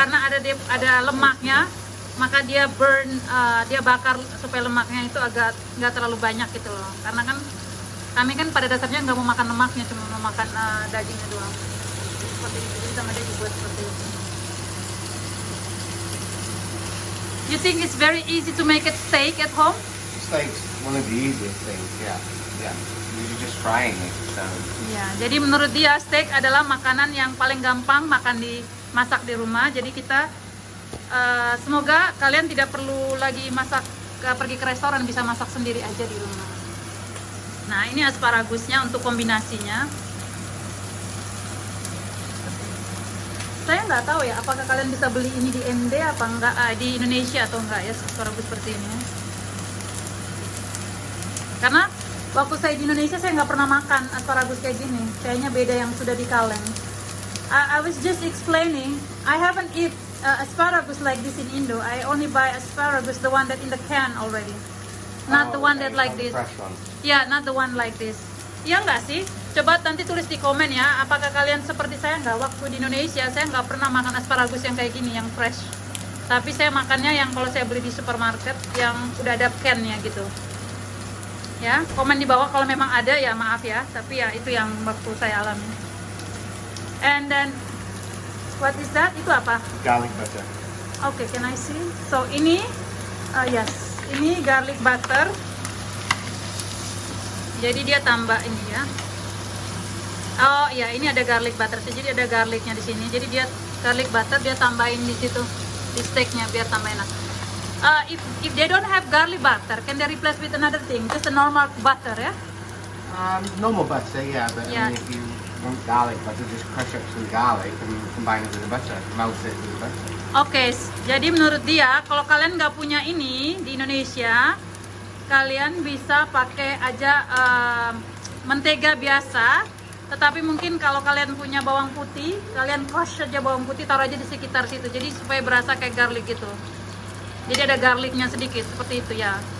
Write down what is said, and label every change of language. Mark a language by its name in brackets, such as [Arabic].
[Indonesian] karena ada lemaknya, maka dia dia bakar supaya lemaknya itu agak nggak terlalu banyak gitu loh. Karena kan kami kan pada dasarnya nggak mau makan lemaknya, cuma mau makan dagingnya doang. Seperti itu, jadi sama dia dibuat seperti itu. [English] You think it's very easy to make it steak at home? Steak's one of the easiest things. Yeah. Yeah. You're just frying it. So. [Indonesian] Ya, jadi menurut dia steak adalah makanan yang paling gampang masak di rumah. Jadi kita semoga kalian tidak perlu lagi pergi ke restoran, bisa masak sendiri aja di rumah. Nah, ini asparagusnya untuk kombinasinya. Saya nggak tahu ya, apakah kalian bisa beli ini di MD apa enggak, di Indonesia atau enggak ya, asparagus seperti ini. Karena waktu saya di Indonesia saya nggak pernah makan asparagus kayak gini. Kayaknya beda yang sudah di kaleng. [English] I was just explaining, I haven't eat asparagus like this in Indo. I only buy asparagus, the one that in the can already. Not the one that like this. Fresh one. Yeah, not the one like this. [Indonesian] Iya nggak sih? Coba nanti tulis di komen ya, apakah kalian seperti saya nggak? Waktu di Indonesia saya nggak pernah makan asparagus yang kayak gini, yang fresh. Tapi saya makannya yang kalau saya beli di supermarket yang udah ada can-nya gitu. Ya, komen di bawah kalau memang ada ya, maaf ya. Tapi ya itu yang waktu saya alami. [English] And then what is that? [Indonesian] Itu apa? [English] Garlic butter. Oke, can I see? So [Indonesian] ini, [English] yes, ini garlic butter. [Indonesian] Jadi dia tambah ini ya. Oh iya, ini ada garlic butter. Jadi ada garlicnya di sini. Jadi dia garlic butter dia tambahin di situ di steaknya biar tambah enak. [English] If they don't have garlic butter, can they replace with another thing? Just a normal butter ya? Normal butter, yeah, but Yeah. I mean, if you want garlic butter, just crush up some garlic and combine it with the butter, melt it with the butter. [Indonesian] Oke, jadi menurut dia kalau kalian nggak punya ini di Indonesia, kalian bisa pakai aja mentega biasa. Tetapi mungkin kalau kalian punya bawang putih, kalian crush aja bawang putih, taruh aja di sekitar situ. Jadi supaya berasa kayak garlic gitu. Jadi ada garlicnya sedikit seperti itu ya.